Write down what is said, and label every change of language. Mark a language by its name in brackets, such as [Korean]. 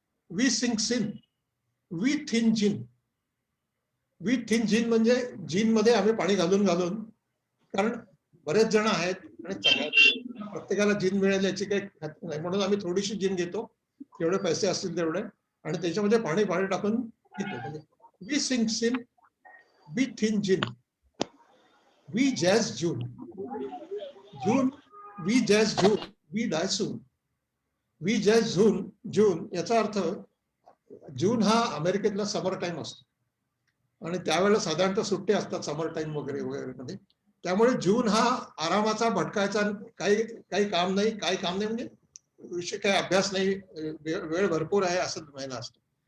[English] We sing sin, we thin gin. [Marathi] We thin जिन म्हणजे जिन मध्ये आम्ही पाणी घालून कारण बरेच जण आहेत आणि प्रत्येकाला जिन मिळेल याची काही खात्री नाही, म्हणून आम्ही थोडीशी जिन घेतो, जेवढे पैसे असतील तेवढे, आणि त्याच्यामध्ये पाणी टाकून पितो. [English] We sing sin, we thin gin, we jazz June. We jazz June, we die soon. We jazz June [Marathi] याचा अर्थ, जून हा अमेरिकेतला समर टाइम असतो, आणि त्यावेळेला साधारणतः सुट्टे असतात समर टाइम वगैरे मध्ये. त्यामुळे जून हा आरामाचा, भटकायचा, काही काम नाही म्हणजे विषय काही अभ्यास नाही, वेळ भरपूर आहे असं महिना असतो.